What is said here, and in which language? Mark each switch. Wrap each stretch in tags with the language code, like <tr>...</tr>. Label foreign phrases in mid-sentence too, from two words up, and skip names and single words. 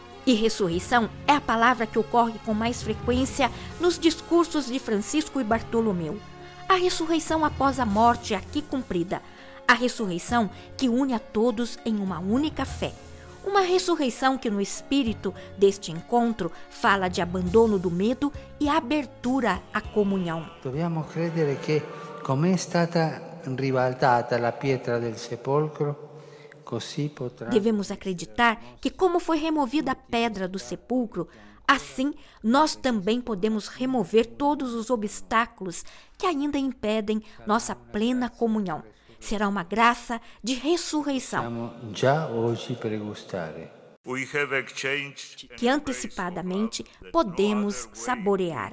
<pt>que ressurreição é a palavra que ocorre com mais frequência nos discursos de Francisco e Bartolomeu. A ressurreição após a morte aqui cumprida. A ressurreição que une a todos em uma única fé. Uma ressurreição que no espírito deste encontro fala de abandono do medo e abertura à comunhão.</pt> <it>Dobbiamo credere che come è stata ribaltata la pietra del sepolcro, così potrà.</it> <pt>Devemos acreditar que como foi removida a pedra do sepulcro, assim nós também podemos remover todos os obstáculos que ainda impedem nossa plena comunhão. Será uma graça de ressurreição que antecipadamente podemos saborear.</pt>